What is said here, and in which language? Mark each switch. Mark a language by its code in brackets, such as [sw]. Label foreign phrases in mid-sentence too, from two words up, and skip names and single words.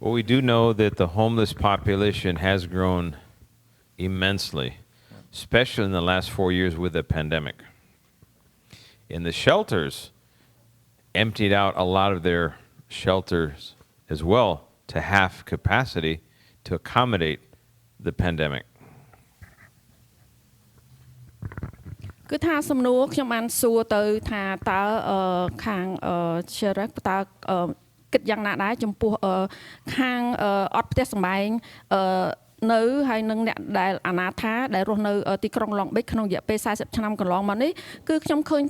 [en] Well, we do know that the homeless population has grown immensely, especially in the last 4 years with the pandemic. And the shelters emptied out a lot of their shelters as well to half capacity to accommodate the pandemic. [km] គឺថាសំណួរខ្ញុំបានសួរទៅថាតើខាង sheriff តើគិតយ៉ាងណាដែរចំពោះខាងអត់ផ្ទះសម្បែងនៅហើយនឹងអ្នកដែលអនាថាដែលរស់នៅទីក្រុងឡុងបិចក្នុងរយៈពេល40ឆ្នាំកន្លងមកនេះគឺខ្ញុំឃើញ